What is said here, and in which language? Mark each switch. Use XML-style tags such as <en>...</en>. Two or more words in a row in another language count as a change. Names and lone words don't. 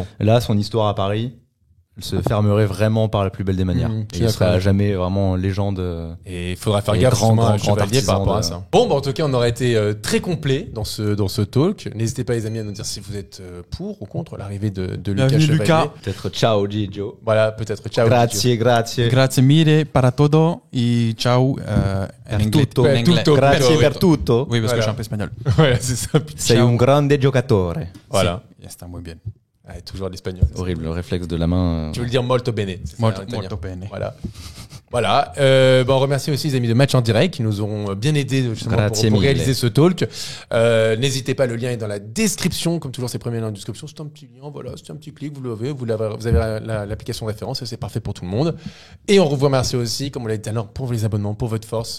<fr>Là, son histoire à Paris, elle se fermerait vraiment par la plus belle des manières. Et il sera jamais vraiment légende. Et il faudra faire gaffe à Chevalier par rapport à ça. Bon, en tout cas, on aurait été très complet dans ce talk. N'hésitez pas, les amis, à nous dire si vous êtes pour ou contre l'arrivée de Lucas Chevalier. Peut-être ciao Gigio. Voilà, peut-être ciao.</fr> <it>Grazie. Grazie mille</it> <es>para todo</es> <fr>et ciao en anglais.</fr> <it>Tutto. Grazie per tutto.</it> <fr>Oui, parce que je suis un peu espagnol. Voilà, c'est ça.</fr> <it>Sei un grande giocatore.</it> <fr>Voilà.</fr> <es>Está muy bien.</es> <fr>Toujours l'espagnol. Horrible, le réflexe de la main. Tu veux le dire</fr> <it>molto bene. Molto bene.</it> <fr>Voilà. On remercie aussi les amis de Match en Direct qui nous ont bien aidés justement pour réaliser ce talk. N'hésitez pas, le lien est dans la description. Comme toujours, c'est premier lien dans la description. C'est un petit lien, voilà, c'est un petit clic, vous avez l'application référence et c'est parfait pour tout le monde. Et on vous remercie aussi, comme on l'a dit tout à l'heure, pour les abonnements, pour votre force.</fr>